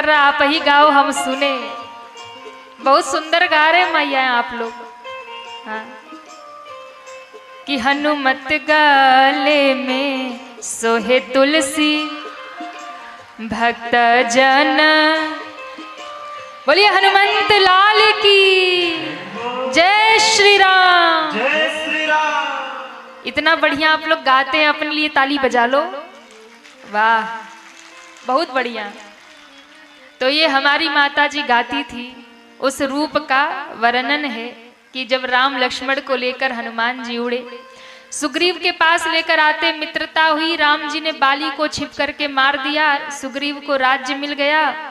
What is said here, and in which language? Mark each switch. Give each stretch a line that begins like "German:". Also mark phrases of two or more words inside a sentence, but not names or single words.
Hindi: आप ही गाओ हम सुने। बहुत सुंदर गा रहे मैया आप लोग। हाँ। कि हनुमत गले में सोहे तुलसी भक्त जन। बोलिए हनुमंत लाल की जय श्री राम। जय श्री राम। इतना बढ़िया आप लोग गाते हैं, अपने लिए ताली बजा लो। वाह, बहुत बढ़िया। तो ये हमारी माता जी गाती थी, उस रूप का वर्णन है कि जब राम लक्ष्मण को लेकर हनुमान जी उड़े, सुग्रीव के पास लेकर आते, मित्रता हुई, राम जी ने बाली को छिप करके मार दिया, सुग्रीव को राज्य मिल गया।